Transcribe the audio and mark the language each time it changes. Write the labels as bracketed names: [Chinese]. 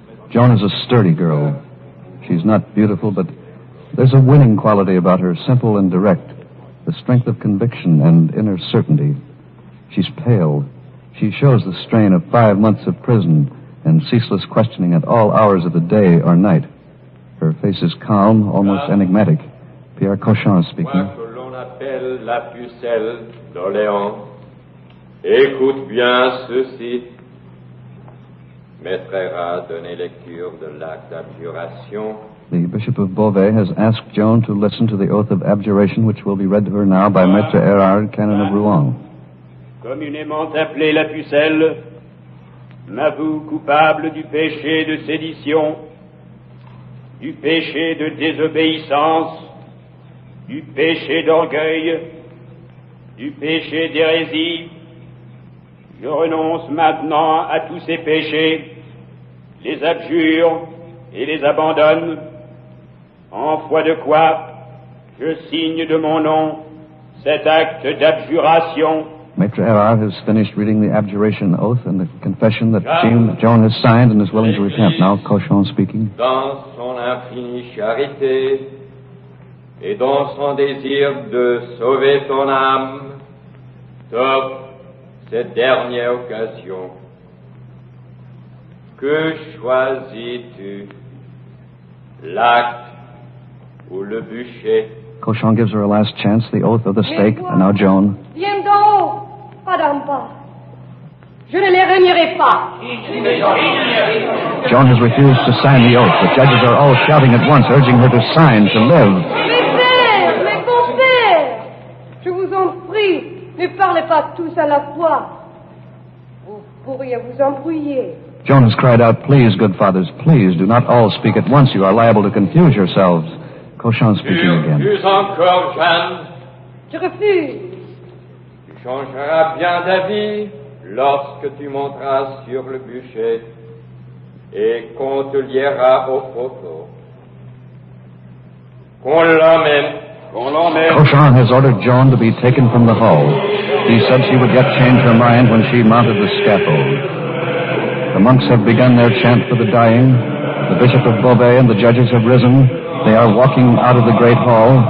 [English] Joan is a sturdy girl. She's not beautiful, but there's a winning quality about her, simple and direct, the strength of conviction and inner certainty. She's pale. She shows the strain of 5 months of prison and ceaseless questioning at all hours of the day or night. Her face is calm, almost enigmatic. Pierre Cochon is speaking. [French] Moi que l'on appelle la pucelle d'Orléans, écoute bien ceci. Maître Hérard donnait lecture de l'acte d'abjuration. [English] The Bishop of Beauvais has asked Joan to listen to the oath of abjuration, which will be read to her now by Maître Hérard, canon of Rouen. [French] Communément appelé la pucelle, m'avoue coupable du péché de sédition, du péché de désobéissance, du péché d'orgueil, du péché d'hérésie. Je renonce maintenant à tous ces péchés, les abjure et les abandonne, en foi de quoi je signe de mon nom cet acte d'abjuration. [English] Maître Hérard has finished reading the abjuration oath and the confession that Joan has signed and is willing to recant. Now Cochon speaking. [French] Dans son infinie charité et dans son désir de sauver ton âme, t'offre cette dernière occasion. Que choisis-tu, l'acte ou le bûcher? [English] Cochon gives her a last chance, the oath of the stake, and now Joan. [French] Viens d'en haut, Madame pas. Je ne les renierai pas. [English] Joan has refused to sign the oath. The judges are all shouting at once, urging her to sign, to live. [French] Mes pères, mes compères, je vous en prie, ne parlez pas tous à la fois. Vous pourriez vous embrouiller. [English] Joan has cried out, please, good fathers, please, do not all speak at once. You are liable to confuse yourselves. Cochon speaking again. [French] Refuse encore, Jeanne. Je refuse. Tu changeras bien d'avis lorsque tu monteras sur le bûcher et qu'on te liera au poteau. Qu'on l'emmène. [English] Cochon has ordered Joan to be taken from the hall. He said she would yet change her mind when she mounted the scaffold. The monks have begun their chant for the dying. The Bishop of Beauvais and the judges have risen. They are walking out of the great hall.